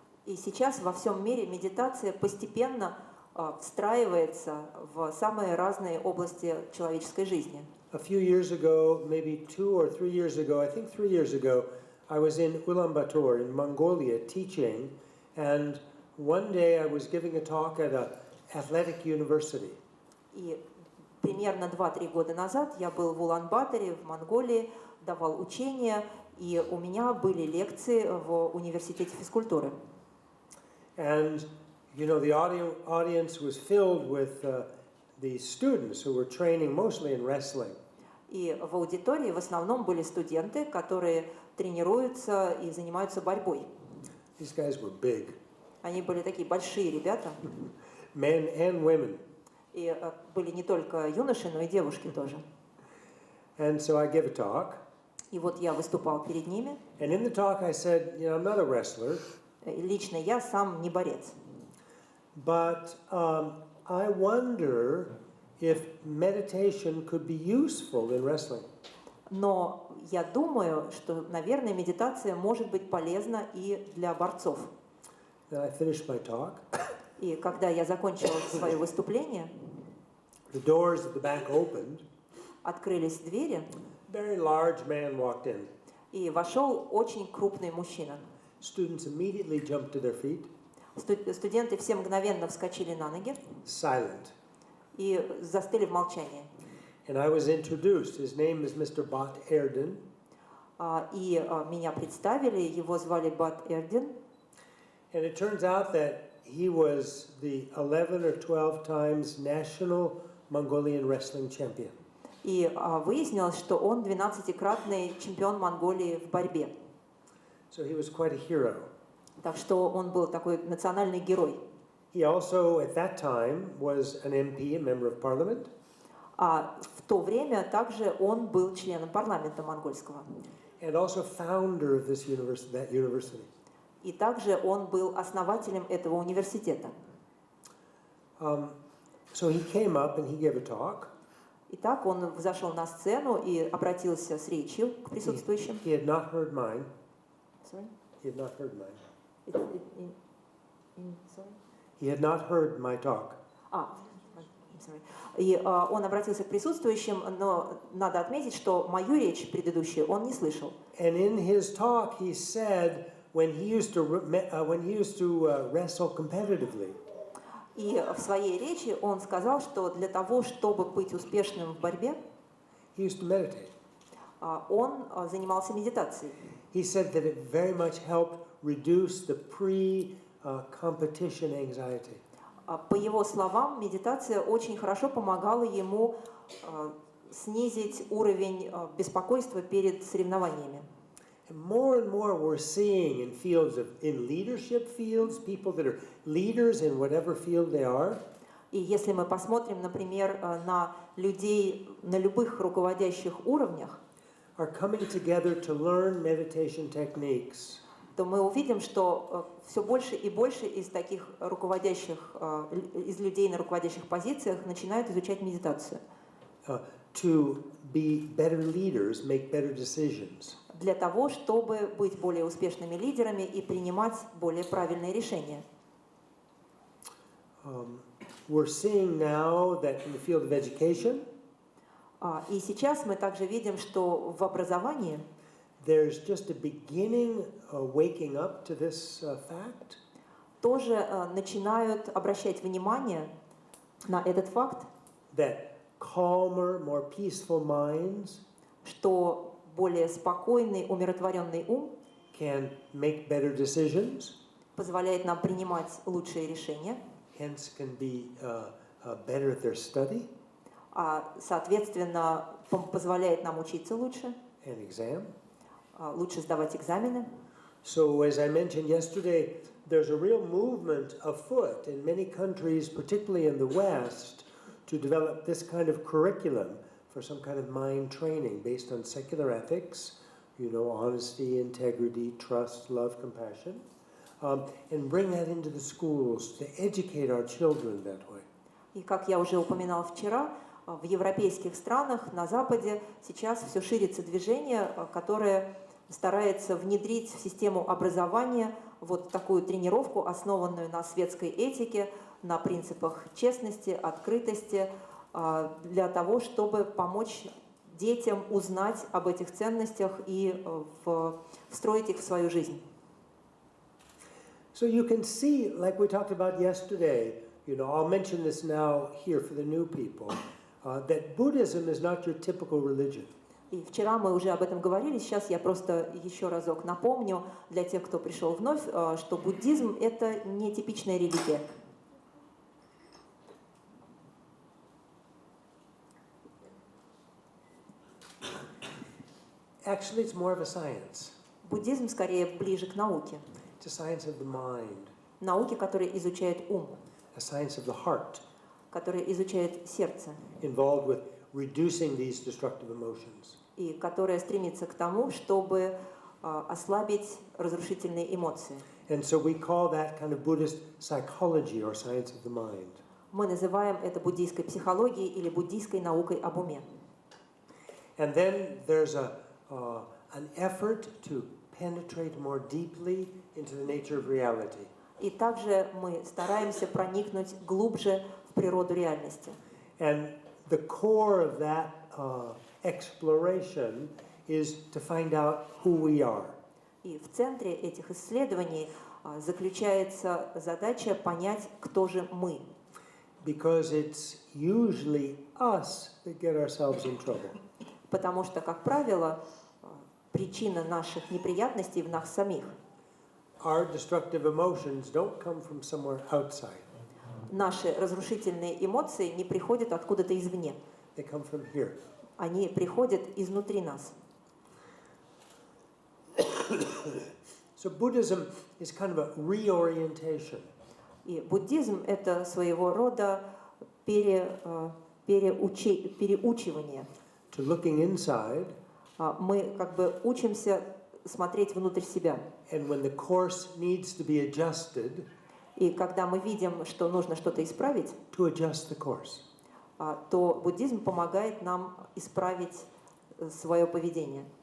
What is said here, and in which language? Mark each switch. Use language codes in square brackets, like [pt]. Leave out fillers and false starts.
[ru] И сейчас во всем мире медитация постепенно встраивается в самые разные области человеческой жизни. [en] A few years ago, maybe 2 or 3 years ago, I think 3 years ago, I was in Ulaanbaatar in Mongolia teaching, and one day I was giving a talk at an athletic university. [ru] И примерно 2-3 года назад я был в Улан-Баторе, в Монголии, давал учения, и у меня были лекции в университете физкультуры. [en] And you know, the audience was filled with the students who were training mostly in wrestling. [ru] И в аудитории в основном были студенты, которые тренируются и занимаются борьбой. [en] These guys were big. [ru] Они были такие большие ребята. [en] Men and women. [ru] И были не только юноши, но и девушки тоже. [en] And so I gave a talk. [ru] И вот я выступал перед ними. [en] And in the talk I said, you know, I'm not a wrestler. [ru] Лично я сам не борец. [en] But I wonder if meditation could be useful in wrestling. [ru] Но я думаю, что, наверное, медитация может быть полезна и для борцов. [en] Then I finished my talk. [ru] И когда я закончила свое выступление, [en] the doors at the back opened. [ru] открылись двери, [en] A very large man walked in. [ru] и вошел очень крупный мужчина. [en] Students immediately jumped to their feet. [ru] Студенты все мгновенно вскочили на ноги [en] Silent. [ru] и застыли в молчании. [en] And I was introduced. His name is Mr. Bat Erden. [ru] И меня представили, его звали Бат Эрдин. [en] And it turns out that he was the 11 or 12 times national Mongolian wrestling champion. [ru] И выяснилось, что он 12-кратный чемпион Монголии в борьбе. [en] So he was quite a hero. [ru] Так что он был такой национальный герой. [en] He also, at that time, was an MP, a member of parliament. [ru] А в то время также он был членом парламента монгольского. [en] And also founder of this university, that university. [ru] И также он был основателем этого университета. [en] So he came up and he gave a talk. [ru] Итак, он взошел на сцену и обратился с речью к присутствующим. [en] He had not heard mine. Sorry? He had not heard mine. Sorry? He had not heard my talk. Sorry. [ru] И он обратился к присутствующим, но надо отметить, что мою речь предыдущую он не слышал. [en] And in his talk, he said when he used to wrestle competitively. [ru] И в своей речи он сказал, что для того, чтобы быть успешным в борьбе, [en] He used to meditate. [ru] Он занимался медитацией. [en] He said that it very much helped reduce the pre-competition anxiety. [ru] По его словам, медитация очень хорошо помогала ему снизить уровень беспокойства перед соревнованиями. [en] And more we're seeing in fields in leadership fields, people that are leaders in whatever field they are. [ru] И если мы посмотрим, например, на людей на любых руководящих уровнях, [en] Are coming together to learn meditation techniques. [ru] то мы увидим, что все больше и больше из таких руководящих, из людей на руководящих позициях начинают изучать медитацию. [en] To be better leaders, make better decisions. [ru] Для того, чтобы быть более успешными лидерами и принимать более правильные решения. [en] We're seeing now that in the field of education, [ru] И сейчас мы также видим, что в образовании [en] there's just a beginning waking up to this fact. [ru] Тоже начинают обращать внимание на этот факт, [en] That calmer, more peaceful minds [ru] что более спокойный, умиротворенный ум [en] can make better decisions, [ru] позволяет нам принимать лучшие решения, [en] hence can be better at their study [ru] соответственно, позволяет нам учиться лучше, [en] and exam. [ru] Лучше сдавать экзамены. [en] So as I mentioned yesterday, there's a real movement afoot in many countries, particularly in the West, to develop this kind of curriculum for some kind of mind training based on secular ethics, honesty, integrity, trust, love, compassion, and bring that into the schools to educate our children that way. [ru] И как я уже упоминала вчера, в европейских странах, на Западе сейчас все ширится движение, которое старается внедрить в систему образования вот такую тренировку, основанную на светской этике, на принципах честности, открытости, для того, чтобы помочь детям узнать об этих ценностях и встроить их в свою жизнь. [en] So you can see, like we talked about yesterday, I'll mention this now here for the new people, that Buddhism is not your typical religion. [ru] И вчера мы уже об этом говорили, сейчас я просто еще разок напомню для тех, кто пришел вновь, что буддизм – это не типичная религия. [en] Actually, it's more of a science. [ru] Буддизм скорее ближе к науке. [en] It's a science of the mind. [ru] Науке, которая изучает ум, [en] A science of the heart, [ru] которая изучает сердце, [en] involved with reducing these destructive emotions. [ru] и которая стремится к тому, чтобы ослабить разрушительные эмоции. [en] And so we call that kind of Buddhist psychology or science of the mind. [ru] Мы называем это буддийской психологией или буддийской наукой об уме. [en] And then there's an effort to penetrate more deeply into the nature of reality. [ru] И также мы стараемся проникнуть глубже в природу реальности. [en] And the core of that exploration is to find out who we are. [ru] И в центре этих исследований заключается задача понять, кто же мы. [en] Because it's usually us that get ourselves in trouble. [ru] Потому что, как правило, причина наших неприятностей в нас самих. [en] Our destructive emotions don't come from somewhere outside. [ru] Наши разрушительные эмоции не приходят откуда-то извне. [en] They come from here. [ru] Они приходят изнутри нас. [en] So Buddhism is kind of a reorientation. [ru] И буддизм – это своего рода переучивание. [en] To looking inside. [ru] Мы как бы учимся смотреть внутрь себя. [en] And when the course needs to be adjusted, [ru] и когда мы видим, что нужно что-то исправить, [en] to adjust the course. [ru] То буддизм помогает нам исправить свое поведение.